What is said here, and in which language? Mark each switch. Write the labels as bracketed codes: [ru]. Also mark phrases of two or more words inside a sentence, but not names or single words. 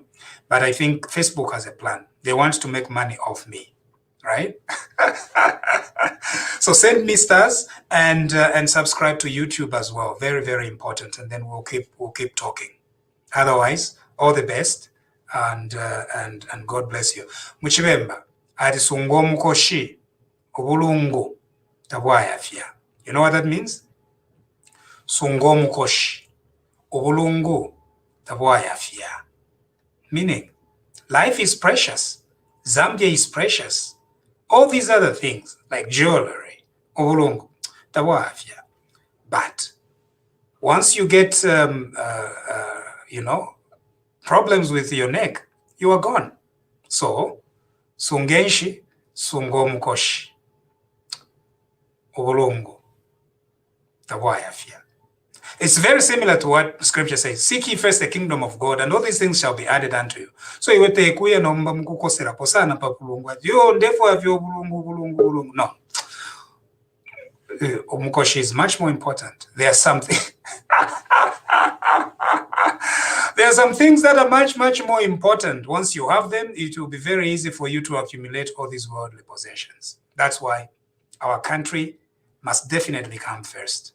[en] But I think Facebook has a plan. They want to make money off me, right? So send me stars and subscribe to YouTube as well. Very, very important. And then we'll keep talking. Otherwise, all the best and God bless you. [bem] Muchibemba ati sungo mukoshi obulungu tabwayafya. [en] You know what that means? [bem] Sungo mukoshi obulungu tabwayafya. [en] Meaning, Life is precious. Zambia is precious. All these other things like jewelry, [bem] obulungu, tabwafya. [en] But once you get, problems with your neck, you are gone. So, [bem] sungenshi, sungomkoshi, obulungu, tabwafya. [en] It's very similar to what scripture says. Seek ye first the kingdom of God, and all these things shall be added unto you. [bem] So iwete kuya nomba mkukosera posana pa bulungu. Yo ndefu avyo bulungu. No. [en] Umukoshi is much more important. There's something. There are some things that are much, much more important. Once you have them, it will be very easy for you to accumulate all these worldly possessions. That's why our country must definitely come first.